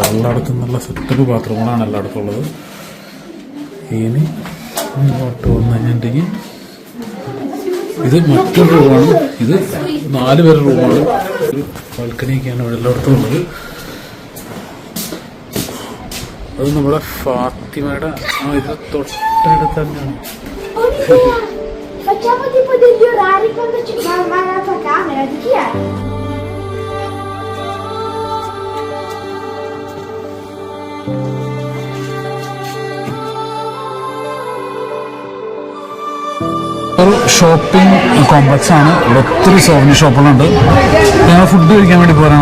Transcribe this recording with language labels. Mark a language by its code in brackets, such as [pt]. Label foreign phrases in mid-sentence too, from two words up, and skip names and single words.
[ml] എല്ലായിടത്തും നല്ല സെറ്റപ്പ് ബാത്റൂമുകളാണ് എല്ലായിടത്തും ഉള്ളത്. ഇനി ഇങ്ങോട്ട് വന്നു കഴിഞ്ഞിട്ടുണ്ടെങ്കിൽ ഇത് മറ്റൊരു റൂമാണ്. ഇത് 4 പേരുടെ റൂമാണ്. ഒരു ബാൽക്കണിയൊക്കെയാണ് ഇവിടെ എല്ലായിടത്തും ഉള്ളത്. അത് നമ്മുടെ ഫാത്തിമയുടെ ഇത് തൊട്ടടുത്ത് തന്നെയാണ്. [it] Facciamo tipo degli orari quando ci va la tua camera, di chi è? [ml] ഒരു [en] shopping complex [ml] ആണ്. ഇവിടെ ഒത്തിരി സോവനി ഷോപ്പുകളുണ്ട്. ഞങ്ങൾ ഫുഡ് കഴിക്കാൻ വേണ്ടി പോരാണ്.